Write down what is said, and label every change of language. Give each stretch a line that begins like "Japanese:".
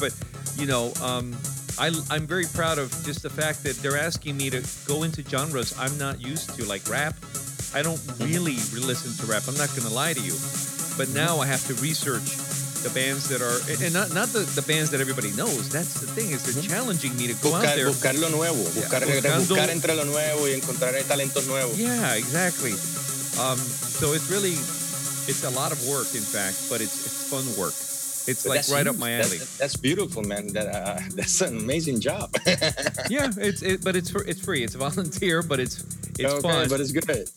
English: But, you know, I'm very proud of just the fact that they're asking me to go into genres I'm not used to, like rap. I don't really listen to rap. I'm not going to lie to you. But now I have to research the bands that are, and not the bands that everybody knows. That's the thing, is they're challenging me to go
Spanish: buscar,
English: out there.
Spanish: Buscar lo nuevo, buscar, yeah, buscando, buscar entre lo nuevo y encontrar talentos nuevos.
English: Yeah, exactly. So it's really, it's a lot of work, in fact, but it's fun work. It's but like right huge. Up my alley. That's beautiful, man. That's an amazing job. Yeah, it's free. It's volunteer, but it's okay, fun. But it's good.